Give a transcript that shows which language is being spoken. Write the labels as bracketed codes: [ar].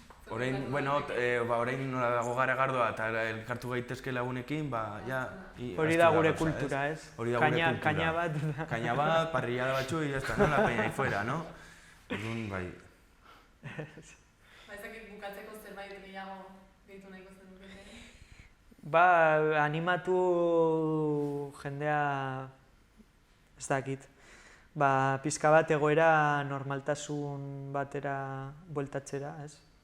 [eu] orain, orain nola dago garagardoa eta elkartu gaitezke lagunekin, ja... Hori da gure kultura, ez? Hori da gure kultura. Kaina bat. Kaina bat, parrillada batzu, [es] y ya está, la peña ahí fuera, ¿no? [eu] Orduan, bai. Ezakit bukatzeko zerbait gehiago gehitu nahiko zen dukete? Animatu jendea, ez dakit, pizka bat egoera normaltasun batera bueltatzera, ez?